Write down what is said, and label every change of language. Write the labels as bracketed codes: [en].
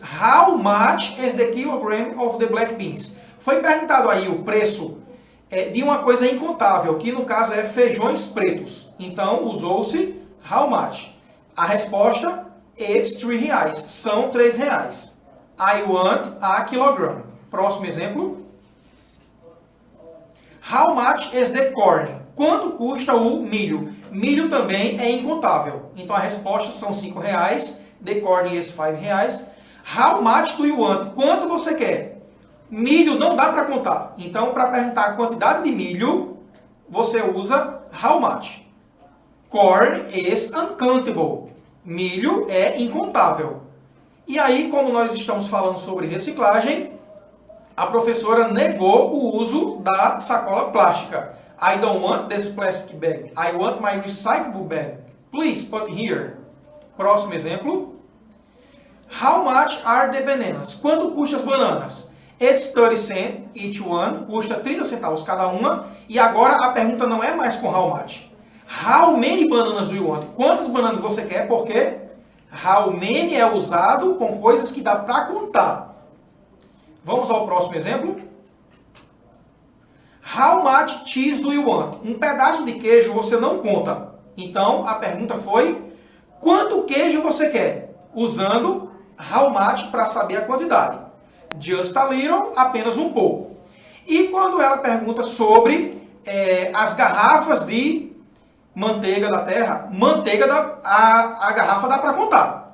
[en] How much is the kilogram of the black beans? [pt] Foi perguntado aí o preço de uma coisa incontável, que no caso é feijões pretos. Então, usou-se how much. A resposta, [en] it's 3 reais. [pt] São 3 reais. [en] I want a kilogram. [pt] Próximo exemplo. [en] How much is the corn? [pt] Quanto custa o milho? Milho também é incontável. Então a resposta são 5 reais. [en] The corn is 5 reais. How much do you want? [pt] Quanto você quer? Milho não dá para contar. Então para perguntar a quantidade de milho, você usa how much. [en] Corn is uncountable. [pt] Milho é incontável. E aí, como nós estamos falando sobre reciclagem, a professora negou o uso da sacola plástica. [en] I don't want this plastic bag. I want my recyclable bag. Please put here. [pt] Próximo exemplo. [en] How much are the bananas? [pt] Quanto custa as bananas? [en] It's 30 cents each one. [pt] Custa 30 centavos cada uma. E agora a pergunta não é mais com how much. [en] How many bananas do you want? [pt] Quantas bananas você quer? Porque [en] how many [pt] é usado com coisas que dá para contar. Vamos ao próximo exemplo. [en] How much cheese do you want? [pt] Um pedaço de queijo você não conta. Então, a pergunta foi, quanto queijo você quer? Usando how much para saber a quantidade. [en] Just a little, [pt] apenas um pouco. E quando ela pergunta sobre as garrafas de manteiga da terra, a garrafa dá para contar.